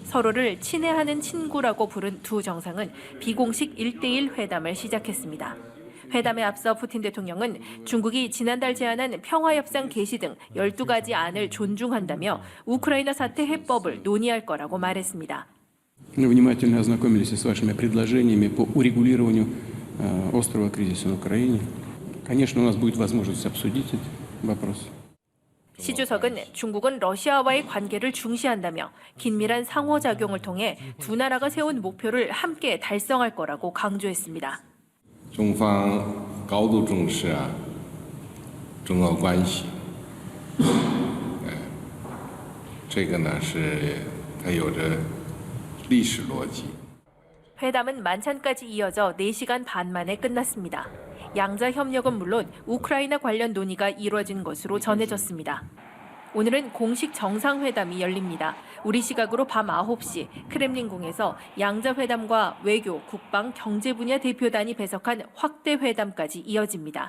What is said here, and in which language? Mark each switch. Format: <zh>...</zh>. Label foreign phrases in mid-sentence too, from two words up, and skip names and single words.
<ko>서로를 친애하는 친구라고 부른 두 정상은 비공식 1대1 회담을 시작했습니다. 회담에 앞서 푸틴 대통령은 중국이 지난달 제안한 평화협상 개시 등 12가지 안을 존중한다며 우크라이나 사태 해법을 논의할 거라고 말했습니다.</ko> <ru>Мы внимательно ознакомились с вашими предложениями по урегулированию острого кризиса на Украине. Конечно, у нас будет возможность обсудить этот вопрос.</ru> <ko>시 주석은 중국은 러시아와의 관계를 중시한다며 긴밀한 상호작용을 통해 두 나라가 세운 목표를 함께 달성할 거라고 강조했습니다.</ko> <zh>中方高度重视中俄关系，这个呢是它有着历史逻辑。</zh> <ko>회담은 만찬까지 이어져 4시간 반 만에 끝났습니다. 양자 협력은 물론 우크라이나 관련 논의가 이루어진 것으로 전해졌습니다. 오늘은 공식 정상회담이 열립니다. 우리 시각으로 밤 9시 크렘린궁에서 양자회담과 외교, 국방, 경제 분야 대표단이 배석한 확대 회담까지 이어집니다.</ko>